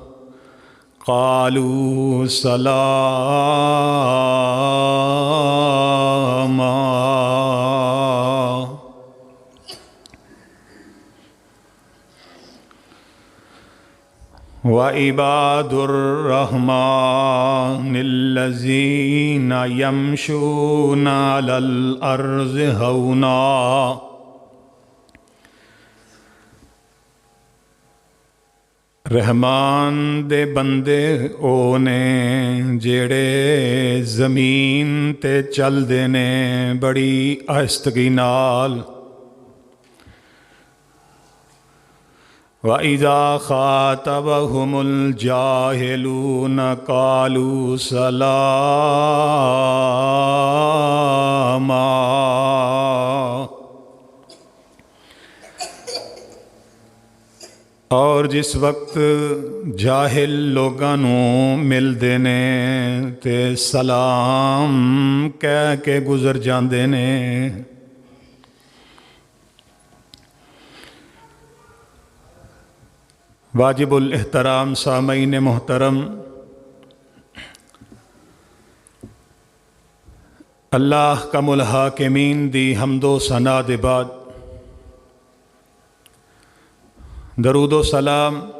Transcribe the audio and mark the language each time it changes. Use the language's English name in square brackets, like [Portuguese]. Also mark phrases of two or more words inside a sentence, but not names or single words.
[Arabic] قالوا سلاما وعباد الرحمن الذين يمشون على الأرض هونا [Punjabi] رحمان دے بندے او نے جڑے زمین تے چل دے نے بڑی آہستگی نال [Arabic] وَإِذَا خَاطَبَهُمُ الْجَاهِلُونَ قَالُوا [Punjabi] سَلَامًا اور جس وقت جاہل لوگاں نوں ملدے نے تے سلام کہہ کے گزر جاندے نے۔ واجب الاحترام سامعین محترم، اللہ احکم الحاکمین دی حمد و ثنا دے بعد درود و سلام